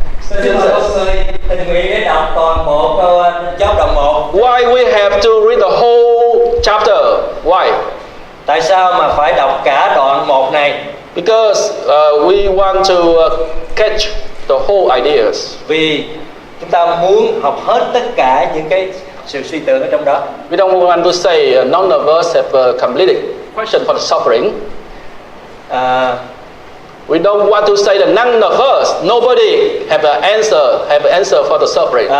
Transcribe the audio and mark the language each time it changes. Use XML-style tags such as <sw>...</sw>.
<vi>Xin mời mọi người tình nguyện để đọc toàn bộ câu Job đoạn 1.</vi> <en>Why we have to read the whole chapter? Why?</en> <vi>Tại sao mà phải đọc cả đoạn 1 này?</vi> <en>Because we want to catch the whole ideas.</en> <vi>Vì chúng ta muốn học hết tất cả những cái sự suy tưởng ở trong đó.</vi> <en>We don't want to say none of us have a completed question for the suffering. We don't want to say that none of us, nobody have an answer for the suffering.</en>